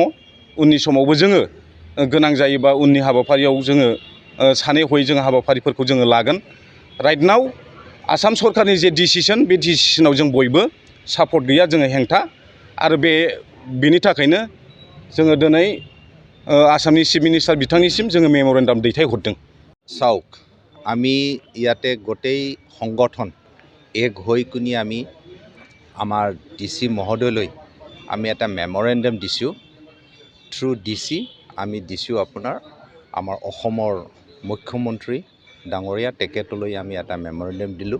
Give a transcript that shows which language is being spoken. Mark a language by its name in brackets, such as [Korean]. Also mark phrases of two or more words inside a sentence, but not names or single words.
[Bodo] उननि समावबो जोङो गोनां जायोबा उननि हाबाफारियाव जोङो सानै हयै जोङो हाबाफारिफोरखौ जोङो लागोन। [English] right now [Bodo] आसाम सरकारनि जे डिसिसन, बे डिसिसनाव जों बयबो सापर्ट गैया, जोङो हेंथा। आरो बेनि थाखायनो जोङो दिनै आसामनि [English] chief minister [Bodo] बिथांनिसिम जोङो मेम'रेन्डाम दैथायहरदों। [Assamese] চাওক, আমি ইয়াতে গোটেই সংগঠন এক হৈ কিনি আমি আমাৰ DC মহোদয়লৈ আমি এটা মেম'ৰেণ্ডাম দিছোঁ। থ্ৰু DC আমি দিছোঁ আমাৰ অসমৰ মুখ্যমন্ত্ৰী ডাঙৰীয়া তেখেতলৈ আমি এটা মেম'ৰেণ্ডাম দিলোঁ।